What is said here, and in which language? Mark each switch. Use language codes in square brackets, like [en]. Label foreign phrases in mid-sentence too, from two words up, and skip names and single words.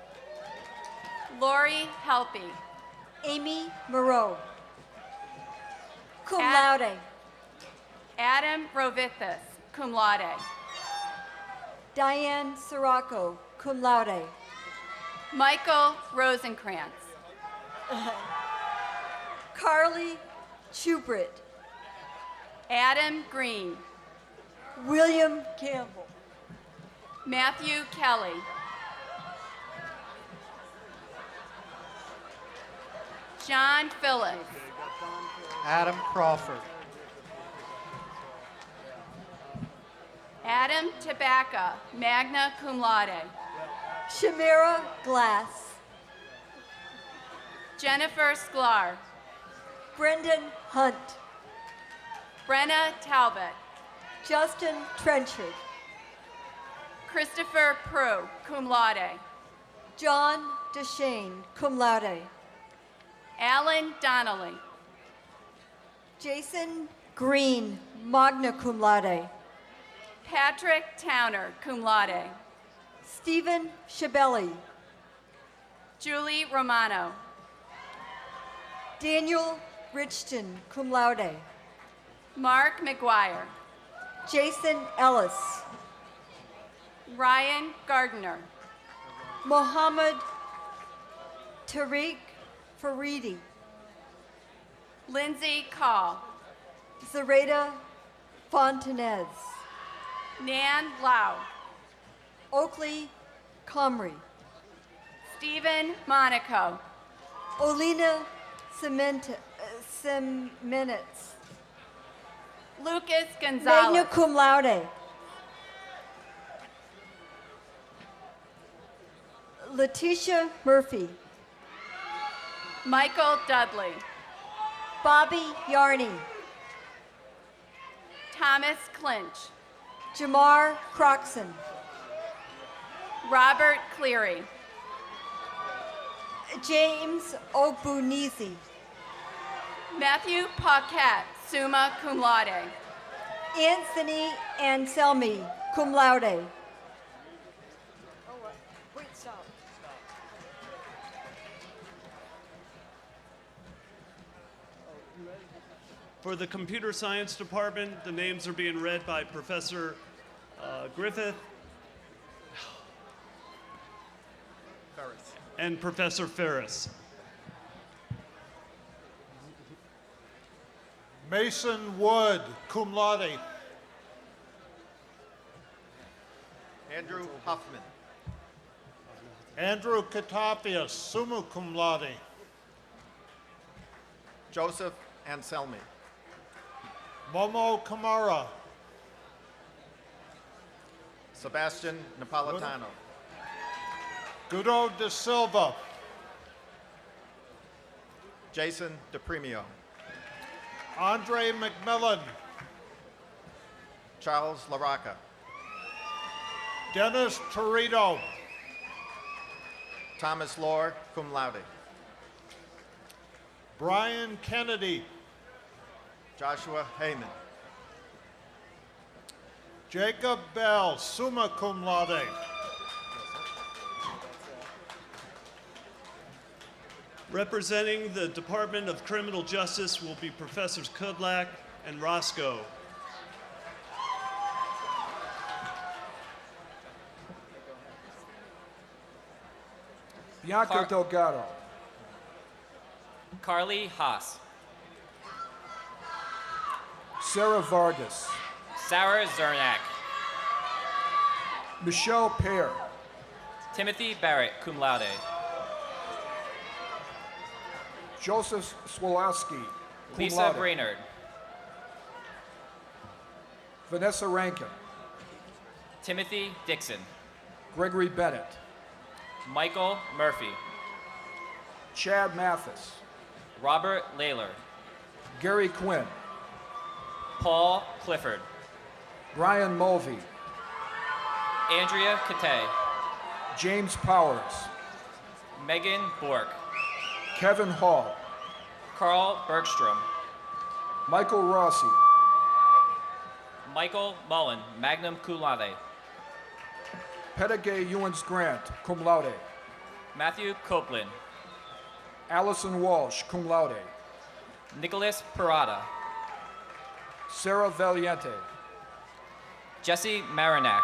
[en] Lori Helpy. Amy Moreau. [la] Cum laude. [en] Adam Rovithis, [la] cum laude. [en] Diane Sirocco, [la] cum laude. [en] Michael Rosenkrantz. Carly Schubert. Adam Green. William Campbell. Matthew Kelly. John Phillips. Adam Crawford. Adam Tabaka, [la] magna cum laude. [en] Shamira Glass. Jennifer Sklar. Brendan Hunt. Brenna Talbot. Justin Trenchard. Christopher Prue, [la] cum laude. [en] John DeShane, [la] cum laude. [en] Alan Donnelly. Jason Green, [la] magna cum laude. [en] Patrick Towner, [la] cum laude. [en] Stephen Shabelli. Julie Romano. Daniel Richton, [la] cum laude. [en] Mark McGuire. Jason Ellis. Ryan Gardner. Mohammed Tariq Faridi. Lindsay Call. Zareda Fontanez. Nan Lau. Oakley Comrie. Stephen Monaco. Olina Semenitz. Lucas Gonzalez. [la] Magna cum laude. [en] Letitia Murphy. Michael Dudley. Bobby Yarney. Thomas Clinch. Jamar Croxon. Robert Cleary. James Ogbunizi. Matthew Paquette, [la] summa cum laude. [en] Anthony Anselmi, [la] cum laude. [en] For the computer science department, the names are being read by Professor Griffith and Professor Ferris. Mason Wood, [la] cum laude. [en] Andrew Huffman. Andrew Katapias, [la] summa cum laude. [en] Joseph Anselmi. Momo Kamara. Sebastian Napolitano. Guido De Silva. Jason DePremio. Andre McMillan. Charles LaRocca. Dennis Torito. Thomas Lohr, [la] cum laude. [en] Brian Kennedy. Joshua Heyman. Jacob Bell, [la] summa cum laude. [en] Representing the Department of Criminal Justice will be Professors Kudlak and Roscoe. Bianca Delgado. Carly Haas. Sarah Vargas. Sarah Zernak. Michelle Pear. Timothy Barrett, [la] cum laude. [en] Joseph Swolowski. cum Lisa [la] laude. [en] Brainerd. Vanessa Rankin. Timothy Dixon. Gregory Bennett. Michael Murphy. Chad Mathis. Robert Layler. Gary Quinn. Paul Clifford. Brian Mulvey. Andrea Kate. James Powers. Megan Bork. Kevin Hall. Carl Bergstrom. Michael Rossi. Michael Mullen, [la] magna cum laude. [en] Pettigay Ewens Grant, [la] cum laude. [en] Matthew Copeland. Allison Walsh, [la] cum laude. [en] Nicholas Parada. Sarah Valiente. Jesse Marinac.